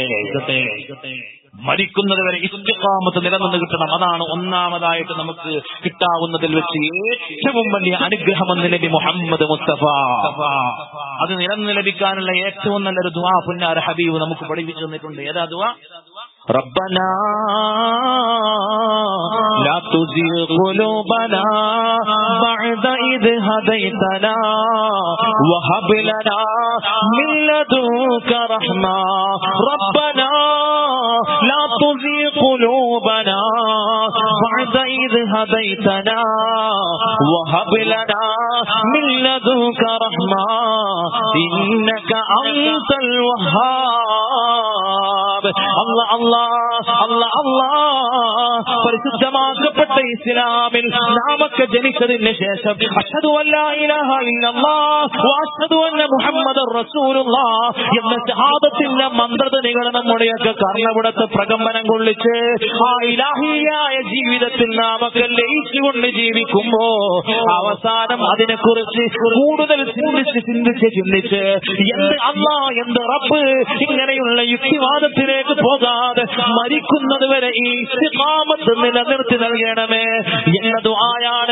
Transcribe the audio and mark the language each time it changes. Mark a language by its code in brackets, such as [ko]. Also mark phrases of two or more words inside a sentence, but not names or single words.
[ml] മരിക്കുന്നത് വരെ ഇസ്തിഖാമത്ത് നിലനിന്ന് കിട്ടണം. അതാണ് ഒന്നാമതായിട്ട് നമുക്ക് കിട്ടാവുന്നതിൽ വെച്ച് ഏറ്റവും വലിയ അനുഗ്രഹമെന്ന് നബി മുഹമ്മദ് മുസ്തഫ. അത് നിലനിന്ന് ലഭിക്കാനുള്ള ഏറ്റവും നല്ലൊരു ദുആ പുന്നാര ഹബീബ് നമുക്ക് പഠിപ്പിച്ചു തന്നിട്ടുണ്ട്. ഏതാ ദുആ? [ar] ربنا لا تزغ قلوبنا بعد إذ هديتنا وهب لنا من لدنك رحمة ربنا لا تزغ قلوبنا بعد إذ إذ هديتنا وهب لنا من لدنك رحمة إنك أنت الوهاب. الله الله الله الله. [ml] പരിശുദ്ധമാക്കപ്പെട്ട ഇസ്ലാമിൽ നാമൊക്കെ ജനിച്ചതിന് ശേഷം [ar] أشهد ألا إله إلا الله و أشهد أن محمدا رسول الله [ml] എന്ന ഷഹാദത്തിന്റെ മന്ത്രധ്വനികൾ നമ്മുടെയൊക്കെ കർണപുടത്ത് പ്രകമ്പനം കൊള്ളിച്ച് ആ ഇലാഹിയായ ജീവിതത്തിൽ നാമൊക്കെ ലയിച്ചുകൊണ്ട് ജീവിക്കുമ്പോ അവസാനം അതിനെക്കുറിച്ച് കൂടുതൽ ചിന്തിച്ച് എന്ത് അല്ലാഹ് എന്ത് റബ്ബ് ഇങ്ങനെയുള്ള യുക്തിവാദത്തിലേക്ക് പോകാതെ മരിക്കുന്നത് വരെ ഈ ഇസ്തിഖാമത്ത് നിലനിർത്തി നൽകണമേ എന്ന ദുആയാണ്.